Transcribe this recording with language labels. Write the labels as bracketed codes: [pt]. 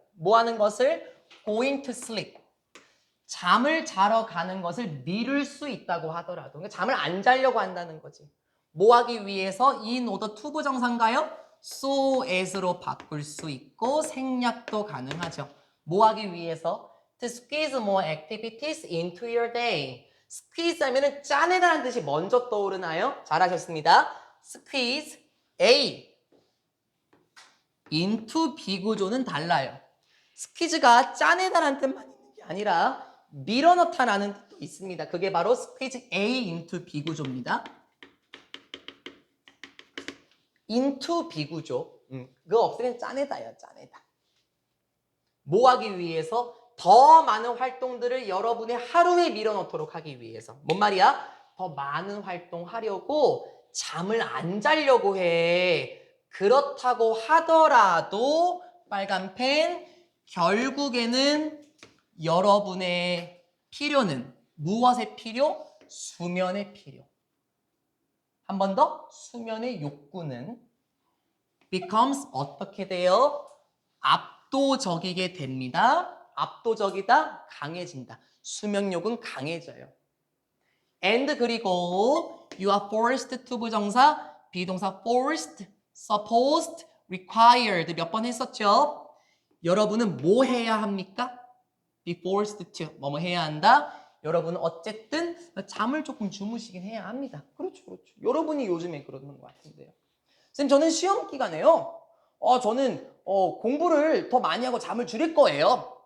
[ko] 뭐 하는 것을? [en] going to sleep. [ko] 잠을 자러 가는 것을 미룰 수 있다고 하더라도 그러니까 잠을 안 자려고 한다는 거지. 뭐 하기 위해서 in order to 부정사인가요? so as로 바꿀 수 있고 생략도 가능하죠. 뭐 하기 위해서? [en] To squeeze more activities into your day. [ko] squeeze 하면은 짜내다라는 뜻이 먼저 떠오르나요? 잘하셨습니다. squeeze A into 비구조는 달라요. squeeze가 짜내다라는 뜻만 있는 게 아니라 밀어넣다라는 뜻도 있습니다. 그게 바로 squeeze A into 비구조입니다. into 비구조. 그거 없으면 짜내다예요. 짜내다. 뭐 하기 위해서? 더 많은 활동들을 여러분의 하루에 밀어넣도록 하기 위해서. 뭔 말이야? 더 많은 활동하려고 잠을 안 자려고 해. 그렇다고 하더라도 빨간 펜 결국에는 여러분의 필요는 무엇의 필요? 수면의 필요. 한 번 더 수면의 욕구는 becomes 어떻게 돼요? 압도적이게 됩니다. 압도적이다, 강해진다. 수면욕은 강해져요. [en] and [ko] 그리고 [en] you are forced to [ko] 부정사, 비동사 [en] forced, supposed, required [ko] 몇 번 했었죠? 여러분은 뭐 해야 합니까? be forced to 뭐뭐 해야 한다. 여러분은 어쨌든 잠을 조금 주무시긴 해야 합니다. 그렇죠, 그렇죠. 여러분이 요즘에 그러는 것 같은데요. 선생님 저는 시험 기간에요. 저는 공부를 더 많이 하고 잠을 줄일 거예요.